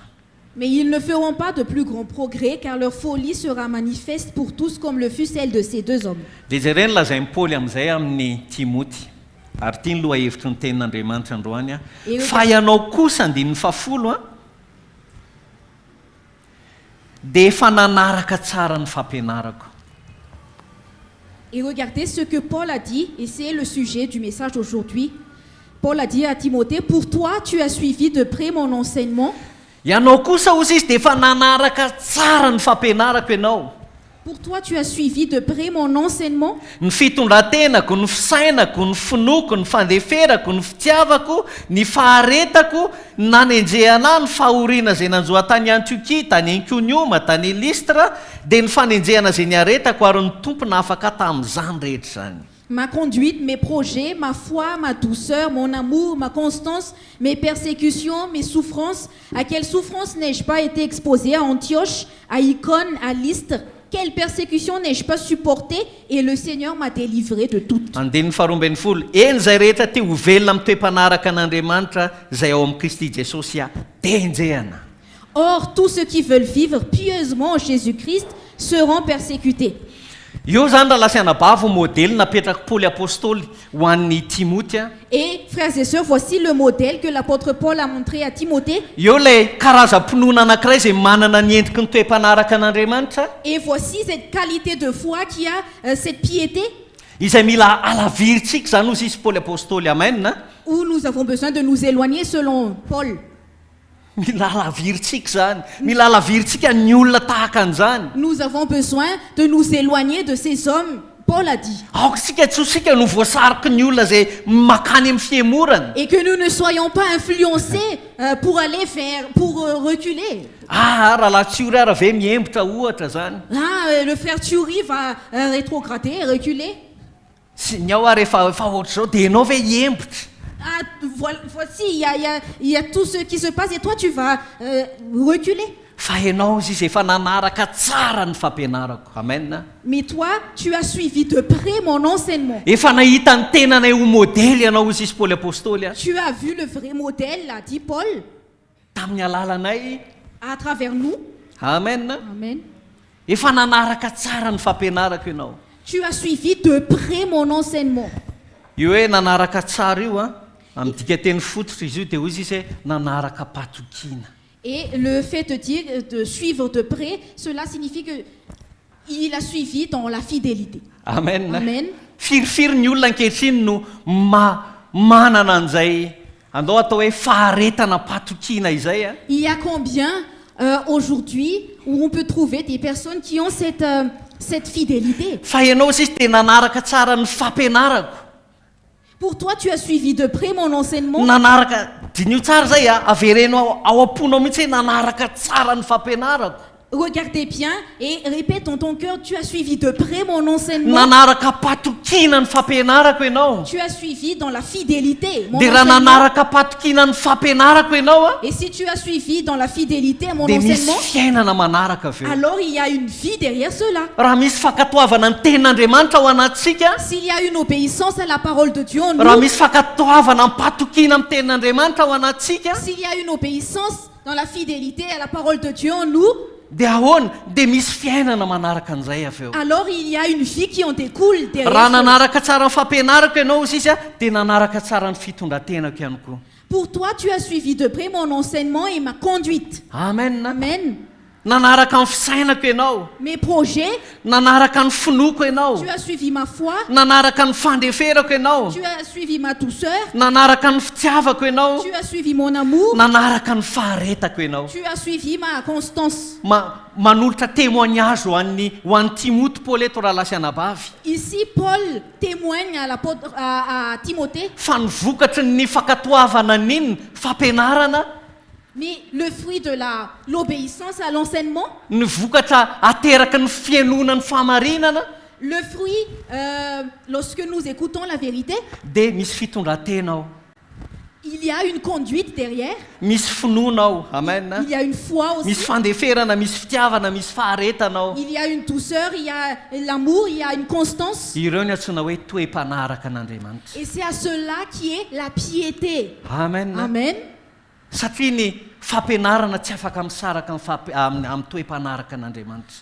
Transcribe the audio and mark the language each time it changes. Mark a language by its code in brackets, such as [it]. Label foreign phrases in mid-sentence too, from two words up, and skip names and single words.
[fr] Mais ils ne feront pas de plus grand progrès car leur folie sera manifeste pour tous comme le fut celle de ces deux hommes. [mg] Dia jereny lazain'ny Paoly amin'izay amin'ny Timoty. Ary tia ny loha hevitry ny tenin'Andriamanitra androany a. Fa ianao kosa andinin'ny fafolo a, dia efa nanaraka tsara ny fampianarako. [fr] Et regardez ce que Paul a dit, et c'est le sujet du message d'aujourd'hui. Paul a dit à Timothée, pour toi, tu as suivi de près mon enseignement. [mg] Ianao kosa ozy izy dia efa nanaraka tsara ny fampianarako ianao. [fr] Pour toi, tu as suivi de près mon enseignement. [mg] Ny fitondrantenako, ny fisainako, ny finoko, ny fandeferako, ny fitiavako, ny faharetako, ny nanenjehana ny fahoriana izay nanjoa tany Antiokia, tany Iconiuma, tany Listra, dia ny fanenjehana izay niaretako ary ny tompona afaka tamin'izany rehetra izany. [fr] Ma conduite, mes projets, ma foi, ma douceur, mon amour, ma constance, mes persécutions, mes souffrances. À quelle souffrance n'ai-je pas été exposé à Antioche, à Icône, à Lystre? Quelle persécution n'ai-je pas supporté? Et le Seigneur m'a délivré de toutes. [mg] Andininy faharoambin'ny folo. Eny zay rehetra te ho velona amin'ny toe-mpanaraka an'Andriamanitra zay ao amin'ny Kristy Jesosy tenjehana. [fr] Or, tous ceux qui veulent vivre pieusement en Jésus-Christ seront persécutés. [mg] Io zany raha lasiana bavo modèle napetraka Paoly apôstôly ho an'ny Timothée. [fr] Et frères et sœurs, voici le modèle que l'apôtre Paul a montré à Timothée. [mg] Io le karazam-pinoana anankiray izay manana ny endriky ny toe-mpanaraka an'Andriamanitra. [fr] Et voici cette qualité de foi qui a cette piété. [mg] Izay mila alavirintsika zany ozy izy Paoly apôstôly, amen. [fr] Où nous avons besoin de nous éloigner selon Paul. [mg] Mila alavirintsika zany, mila alavirintsika ny olona tahaka an'izany. [fr] Nous avons besoin de nous éloigner de ces hommes. Paul a dit. [mg] Aoksika tsosika no voasariky ny olona zay makany amin'ny fiemorana. [fr] Et que nous ne soyons pas influencés pour aller pour reculer. [mg] Raha la Tsiory raha ve miembotra ohatra zany. [fr] Le frère Tsiory va rétrograder, reculer. [mg] Sy ny ao ary efa ohatra zao dia ianao ve hiembotra. [fr] Voici, il y a tout ce qui se passe et toi tu vas reculer. [mg] Fa ianao izy efa nanaraka tsara ny fampianarako. Amen. [fr] Mais toi, tu as suivi de près mon enseignement. [mg] Efa nahita ny tenanay ho modèle ianao izy Paoly apôstôly. [fr] Tu as vu le vrai modèle, a dit Paul. [mg] Tamin'ny alalanay. [fr] À travers nous. Amen. Amen. [mg] Efa nanaraka tsara ny fampianarako ianao. [fr] Tu as suivi de près mon enseignement. [mg] Io hoe nanaraka tsara io amin'ny dika teny fototra izy io dia hoy izy nanaraka patokiana. [fr] Et le fait de dire de suivre de près, cela signifie que il a suivi dans la fidélité. Amen. Amen. [mg] Firifiry ny olona ankehitriny no manana an'izay andao atao hoe faharetana patokiana izay. [fr] Il y a combien aujourd'hui où on peut trouver des personnes qui ont cette fidélité? [mg] Fa ianao sisy tena nanaraka tsara ny fampianarako. [fr] Pour toi, tu as suivi de près mon enseignement. [mg] Nanaraka dinio tsara zay averenao ao am-ponao mihitsy hoe nanaraka tsara ny fampianarako. [fr] Regardez bien et répète dans ton cœur, tu as suivi de près mon enseignement. [mg] Nanaraka patokiana ny fampianarako ianao. [fr] Tu as suivi dans la fidélité mon enseignement. [mg] Dia raha nanaraka patokiana ny fampianarako ianao [fr] Et si tu as suivi dans la fidélité mon [mg] dia [fr] enseignement, [mg] misy fiainana manaraka aveo. [fr] alors il y a une vie derrière cela. [mg] Raha misy fakatoavana ny tenin'Andriamanitra ao anatsika. [fr] S'il y a une obéissance à la parole de Dieu en nous. [mg] Raha misy fakatoavana ny patokiana amin'ny tenin'Andriamanitra ao anatsika. [fr] S'il y a une obéissance dans la fidélité à la parole de Dieu en nous. [mg] Dia ahoana dia misy fiainana manaraka an'izay aveo. [fr] Alors il y a une vie qui en découle derrière. [mg] Raha nanaraka tsara ny fampianarako ianao izy dia nanaraka tsara ny fitondrantenako ihany koa. [fr] Pour toi, tu as suivi de près mon enseignement et ma conduite. Amen. Amen. [mg] Nanaraka ny fisainako ianao. [fr] Mes projets. [mg] Nanaraka ny finoko ianao. [fr] Tu as suivi ma foi. [mg] Nanaraka ny fandeferako ianao. [fr] Tu as suivi ma douceur. [mg] Nanaraka ny fitiavako ianao. [fr] Tu as suivi mon amour. [mg] Nanaraka ny faharetako ianao. [fr] Tu as suivi ma constance. [mg] Manolotra témoignage ho an'ny Timothée Paul eto raha lasiana bavy. [fr] Ici Paul témoigne à Timothée. [mg] Fa ny vokatry ny fakatoavana n'iny fampianarana. [fr] Mais le fruit de l'obéissance à l'enseignement. [mg] Ny vokatra ateraky ny fianona ny fahamarinana. [fr] Le fruit, lorsque nous écoutons la vérité. [mg] Dia misy fitondrantena ao. [fr] Il y a une conduite derrière. [mg] Misy finoana ao. Amen. [fr] Il y a une foi aussi. [mg] Misy fandeferana, misy fitiavana, misy faharetana ao. [fr] Il y a une douceur, il y a l'amour, il y a une constance. [mg] Ireo ny antsoina hoe toe-mpanaraka an'Andriamanitra. [fr] Et c'est à cela qui est la piété. Amen. Amen. [mg] Satria fampianarana tsy afaka misaraka amin'ny toe-mpanaraka an'Andriamanitra.